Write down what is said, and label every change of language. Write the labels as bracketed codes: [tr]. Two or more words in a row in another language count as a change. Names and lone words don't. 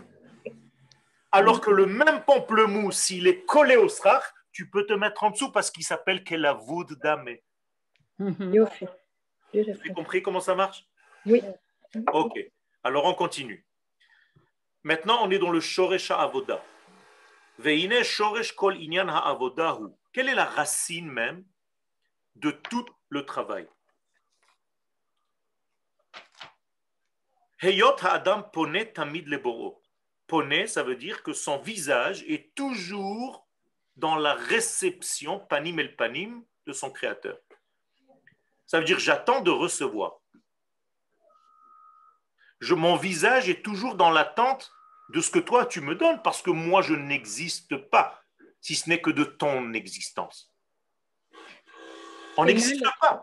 [fr] Alors que le même pamplemousse, s'il est collé au srach, tu peux te mettre en dessous parce qu'il s'appelle [he] כלבוד דמי. [fr] Vous avez compris comment ça marche? Oui. Ok, alors on continue. Maintenant, on est dans le [he] שורש העבודה. ועניין שורש כל עניין העבודה הוא. [fr] Quelle est la racine même de tout le travail? [he] היות האדם פונה תמיד לבוראו. [fr] Pone, ça veut dire que son visage est toujours dans la réception, [he] פנים אל פנים, [fr] de son créateur. Ça veut dire j'attends de recevoir. Mon visage est toujours dans l'attente de ce que toi tu me donnes, parce que moi je n'existe pas, si ce n'est que de ton existence. On n'existe pas.